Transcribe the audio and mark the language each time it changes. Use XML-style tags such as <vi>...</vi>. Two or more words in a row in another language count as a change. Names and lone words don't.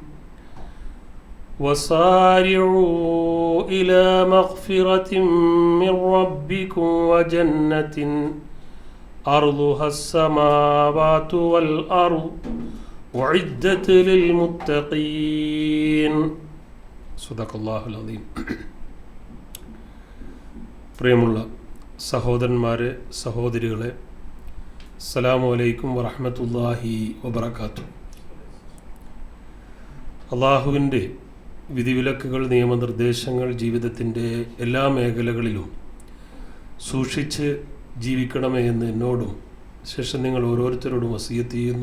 <ar>وصارعوا إلى مغفرة من ربكم وجنة أرضها السماوات والأرض أعدت للمتقين صدق الله العظيم</ar> <ml>പ്രിയമുള്ള സഹോദരന്മാരെ സഹോദരികളെ</ml> <ar>السلام عليكم ورحمة الله وبركاته.</ar> <ml>അള്ളാഹുവിൻ്റെ വിധിവിലക്കുകൾ നിയമനിർദ്ദേശങ്ങൾ ജീവിതത്തിൻ്റെ എല്ലാ മേഖലകളിലും സൂക്ഷിച്ച് ജീവിക്കണമേ എന്ന് എന്നോടും ശേഷം നിങ്ങൾ ഓരോരുത്തരോടും വസിയത്ത് ചെയ്യുന്നു.</ml>